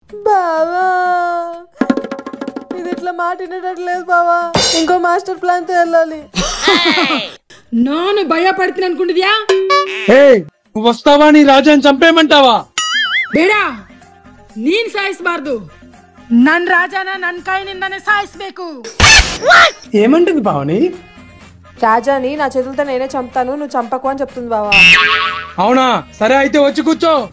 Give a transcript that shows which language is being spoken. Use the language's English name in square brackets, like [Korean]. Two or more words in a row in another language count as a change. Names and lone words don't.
[Telugu] బావా ఇది ఇట్లా మాట వినట్లేదు బావా, ఇంకో మాస్టర్ ప్లాన్ తో వెళ్ళాలి. నాను భయపడుతున్నా అనుకుంటుందియా? నువ్వు వస్తావా నీ రాజాని చంపేయమంటావా? [Kannada] ಬೇಡ, ನೀನ್ ಸಾಯಿಸಬಾರ್ದು. ನನ್ ರಾಜಾನ ನನ್ ಕೈನಿಂದಾನೆ ಸಾಯಿಸ್ಬೇಕು. [Telugu] ఏమంటుంది బావని? రాజాని నా చేతులతో నేనే చంపుతాను, నువ్వు చంపకు అని చెప్తుంది బావా. అవునా, సరే అయితే వచ్చి కూర్చో.